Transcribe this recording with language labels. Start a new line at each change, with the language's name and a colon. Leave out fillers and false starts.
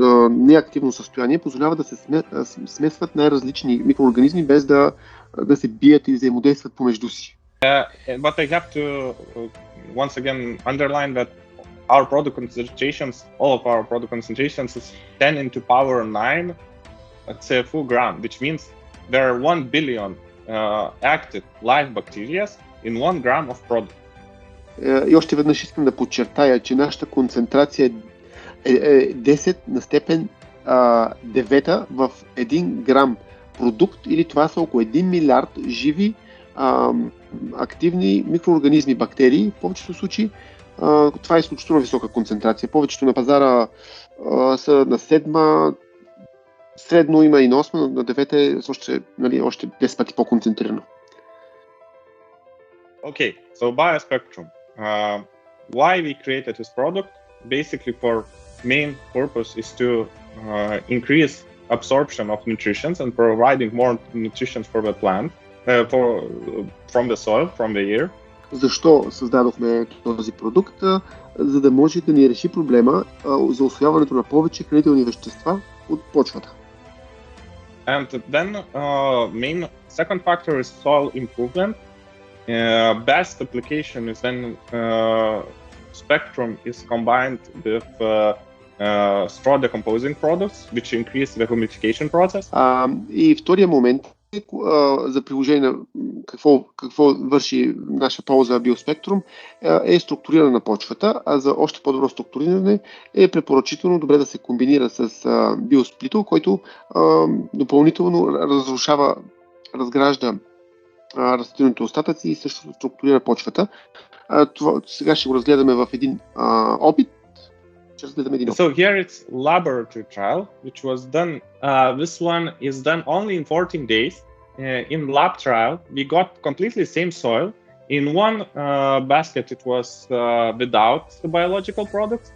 Bulgarian: неактивно състояние, позволява да се смесват най-различни микроорганизми без да се бият и взаимодействат помежду си.
English: But I have to once again underline that our product concentrations, all of our product concentrations is 10 into power 9 CFU gram, which means there are 1 billion active live bacteria in 1 gram of product.
Bulgarian: И още веднъж искам да подчертая, че нашата концентрация е 10 на степен 9 в 1 грам продукт, или това са около 1 милиард живи активни микроорганизми, бактерии. В повечето случаи това е изключително висока концентрация. Повечето на пазара са на 7, средно има и на 8, на 9 е още 10 пъти по-концентрирано.
English: Okay, so Biоспектрум. Why we created this product? Basically, for main purpose is to increase absorption of nutrition and providing more nutrition for the plant, from the soil, from the air.
Bulgarian: Защо създадохме този продукт? За да може да ни реши проблема за усвояването на повече хранителни вещества от почвата.
English: And then main second factor is soil improvement. Best application is then Spectrum is combined with straw decomposing products, which increase the humidification process.
Bulgarian: И втория момент за приложение на какво върши наша полза Биоспектрум е структуриране на почвата, а за още по-добро структуриране е препоръчително добре да се комбинира с биосплитъл, който допълнително разгражда растителните остатъци и също структурира почвата. Това сега ще го разгледаме в един опит.
English: So here it's laboratory trial, which was done. This one is done only in 14 days. In lab trial, we got completely same soil. In one basket, it was without the biological products.